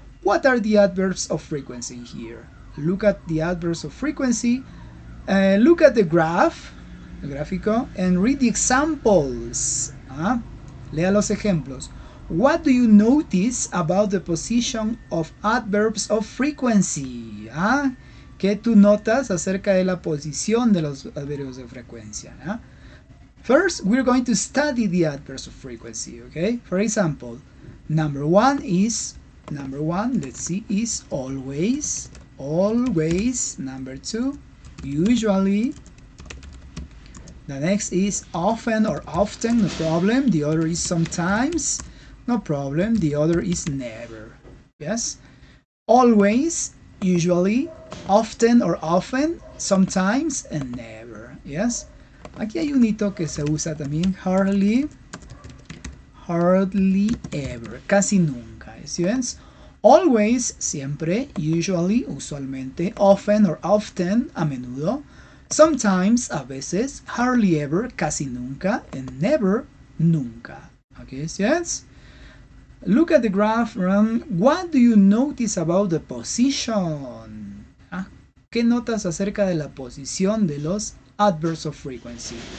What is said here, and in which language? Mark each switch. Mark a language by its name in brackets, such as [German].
[English] What are the adverbs of frequency here? Look at the adverbs of frequency. Look at the graph, el gráfico, and read the examples. [Spanish] Lea los ejemplos. [English] What do you notice about the position of adverbs of frequency? [Spanish] ¿Qué tú notas acerca de la posición de los adverbios de frecuencia? [English] First, we're going to study the adverbs of frequency, okay? For example, number one, let's see, is always, always. Number 2, usually. The next is often or often, no problem. The other is sometimes, no problem. The other is never, yes? Always, usually, often or often, sometimes, and never, yes? [Spanish] Aquí hay un hito que se usa también, hardly, hardly ever, casi nunca, students. [English] Always, siempre, usually, usualmente, often or often, a menudo. Sometimes, a veces, hardly ever, casi nunca, and never, nunca. Okay, students? Look at the graph. What do you notice about the position? [Spanish] ¿Qué notas acerca de la posición de los adverbs of frequency?